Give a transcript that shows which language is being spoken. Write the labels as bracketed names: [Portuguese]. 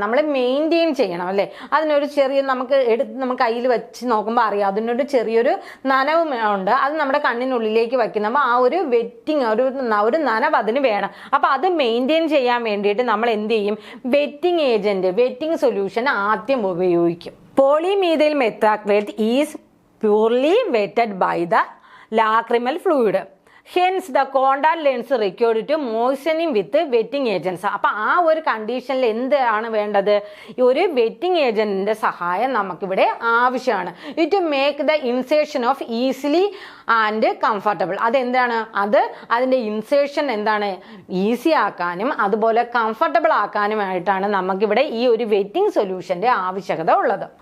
[Malayalam] നമ്മൾ മെയിൻറ്റെയിൻ ചെയ്യണം അല്ലേ? അതിനൊരു ചെറിയ നമുക്ക് കയ്യിൽ വെച്ച് നോക്കുമ്പോൾ അറിയാം അതിനൊരു ചെറിയൊരു നനവ് ഉണ്ട്. അത് നമ്മുടെ കണ്ണിനുള്ളിലേക്ക് വയ്ക്കുമ്പോൾ ആ ഒരു വെറ്റിംഗ് ഒരു നനവ് അതിന് വേണം. അപ്പൊ അത് മെയിൻറ്റെയിൻ ചെയ്യാൻ വേണ്ടിയിട്ട് നമ്മൾ എന്ത് ചെയ്യും? വെറ്റിംഗ് ഏജന്റ്, വെറ്റിംഗ് സൊല്യൂഷൻ ആദ്യം ഉപയോഗിക്കും. [English] Polymethyl methacrylate is purely wetted by the lacrimal fluid. Hence the contact lens required to moistening with wetting agents. [Malayalam] അപ്പോൾ ആ ഒരു കണ്ടീഷനിൽ എന്താണ് വേണ്ടത്? ഒരു വെറ്റിംഗ് ഏജന്റിന്റെ സഹായം നമുക്കിവിടെ ആവശ്യമാണ്. [English] It make the insertion of easily and comfortable. [Malayalam] അതെന്താണ്? അതിൻ്റെ ഇൻസേർഷൻ എന്താണ്? ഈസി ആക്കാനും അതുപോലെ കംഫർട്ടബിൾ ആക്കാനുമായിട്ടാണ് നമുക്കിവിടെ ഈ ഒരു വെറ്റിംഗ് സൊല്യൂഷന്റെ ആവശ്യകത ഉള്ളത്.